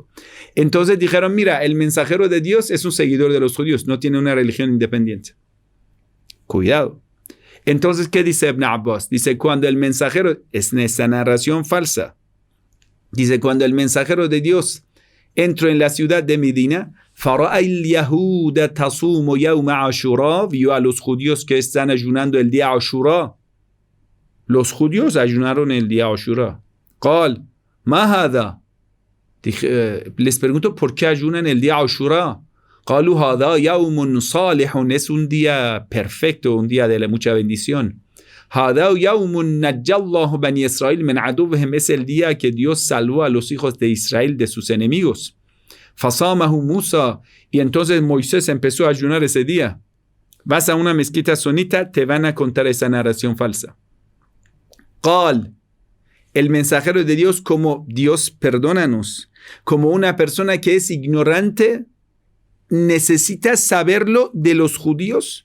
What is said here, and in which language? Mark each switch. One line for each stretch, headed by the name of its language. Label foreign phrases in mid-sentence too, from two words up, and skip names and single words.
Spanish: Entonces dijeron, mira, el mensajero de Dios es un seguidor de los judíos, no tiene una religión independiente. Cuidado. Entonces, ¿qué dice Ibn Abbas? Dice, cuando el mensajero, es esa narración falsa, dice, cuando el mensajero de Dios entró en la ciudad de Medina,
Arabic: فَرَأَى الْيَهُودَ تَصُومُ يَوْمَ عَاشُورَا,
Spanish: vio a los judíos que están ayunando el día Ashura. Los judíos ayunaron el día Ashura.
Arabic: قال, مَا هَذَا?
Spanish: Les pregunto, ¿por qué ayunan el día Ashura?
Arabic: قالوا هذا يوم صالح,
Spanish: es un día perfecto, un día de mucha bendición.
Arabic: هذا يوم نجى الله بني إسرائيل من عدوهم,
Spanish: es el día que Dios salvó a los hijos de Israel de sus enemigos.
Arabic: فصامه موسى,
Spanish: y entonces Moisés empezó a ayunar ese día. Vas a una mezquita sunita, te van a contar esa narración falsa. Qal, el mensajero de Dios, como Dios, perdónanos, como una persona que es ignorante, necesita saberlo de los judíos.